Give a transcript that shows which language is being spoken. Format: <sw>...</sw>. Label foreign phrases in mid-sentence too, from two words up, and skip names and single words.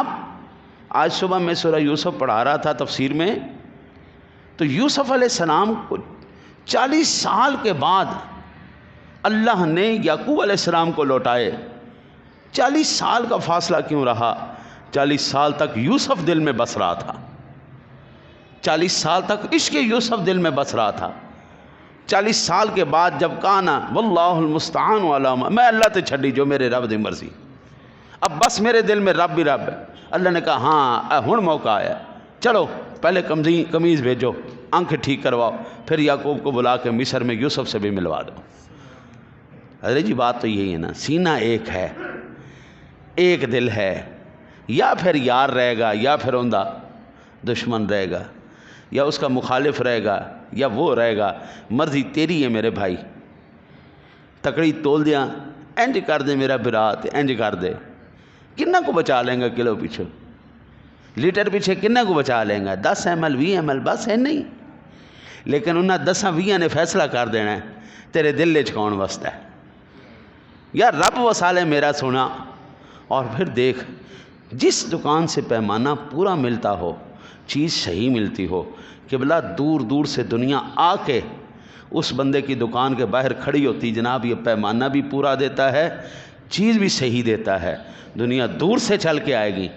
<ur>آج صبح میں سورہ یوسف پڑھا رہا تھا تفسیر میں، تو یوسف</ur> <ar>علیہ السلام</ar> <ur>کو 40 سال کے بعد اللہ نے یعقوب</ur> <ar>علیہ السلام</ar> <ur>کو لوٹائے۔ 40 سال کا فاصلہ کیوں رہا؟ 40 سال تک یوسف دل میں بس رہا تھا، 40 سال تک عشق یوسف دل میں بس رہا تھا۔ 40 سال کے بعد جب کانا</ur> <ar>واللہ المستعان علی ما،</ar> <pa>میں اللہ تے چھڈی جو میرے رب دی مرضی،</pa> <ur>اب بس میرے دل میں رب بھی رب ہے۔ اللہ نے کہا ہاں ہن موقع آیا، چلو پہلے قمیض بھیجو، آنکھ ٹھیک کرواؤ، پھر یعقوب کو بلا کے مصر میں یوسف سے بھی ملوا دو۔ حضرت جی بات تو یہی ہے نا، سینہ ایک ہے، ایک دل ہے، یا پھر یار رہے گا، یا پھر اوندا دشمن رہے گا، یا اس کا مخالف رہے گا، یا وہ رہے گا، مرضی تیری ہے میرے بھائی۔</ur> <pa>تکڑی تول دیاں انج کر دے میرا برات، انج کر دے، کنہ کو بچا لیں گا کلو پیچھے، لیٹر پیچھے کنہ کو بچا لیں گا؟ 10 ml 20 ml بس ہے نہیں، لیکن انہاں 10-20 نے فیصلہ کر دینا ہے تیرے دل وچ کون وستا ہے۔ یا رب وسا لے میرا سونا،</pa> <ur>اور پھر دیکھ جس دکان سے پیمانہ پورا ملتا ہو، چیز صحیح ملتی ہو، قبلہ دور دور سے دنیا آ کے اس بندے کی دکان کے باہر کھڑی ہوتی، جناب یہ پیمانہ بھی پورا دیتا ہے، چیز بھی صحیح دیتا ہے، دنیا دور سے چل کے آئے گی۔</ur>